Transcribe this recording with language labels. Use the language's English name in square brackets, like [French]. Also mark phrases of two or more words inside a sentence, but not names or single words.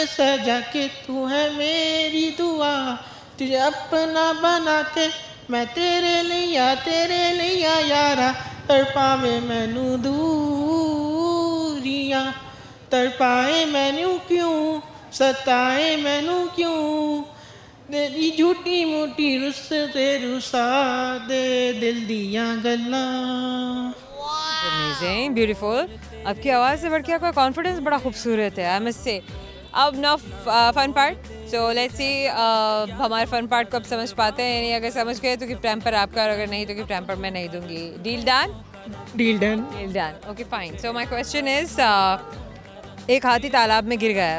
[Hindi] सजा के, तू है मेरी दुआ, तुझे अपना बना के, मैं तेरे लिया यारा, [Punjabi] ਤੜਪਾਵੇ ਮੈਨੂੰ ਦੂਰੀਆਂ, ਤੜਪਾਏ ਮੈਨੂੰ ਕਿਉਂ, ਸਤਾਏ ਮੈਨੂੰ ਕਿਉਂ, ਤੇਰੀ ਝੂਠੀ ਮੂਠੀ ਰੁੱਸ ਤੇ ਰੁਸਾ ਦੇ, ਦਿਲ ਦੀਆਂ ਗੱਲਾਂ। [English] Amazing, beautiful. [Hindi] आपकी आवाज़ से बढ़ के आपका कॉन्फिडेंस बड़ा खूबसूरत है, [English] I must say. [Hindi] अब ना [English] fun part, so let's see [Hindi] हमारे [English] fun part [Hindi] को अब समझ पाते हैं नहीं। अगर समझ गए तो [English] gift hamper [Hindi] आपका, और अगर नहीं तो [English] gift hamper [Hindi] मैं नहीं दूंगी। [English] Deal done? Deal done. Deal done, OK fine. So my question is, [Hindi] एक हाथी तालाब में गिर गया है।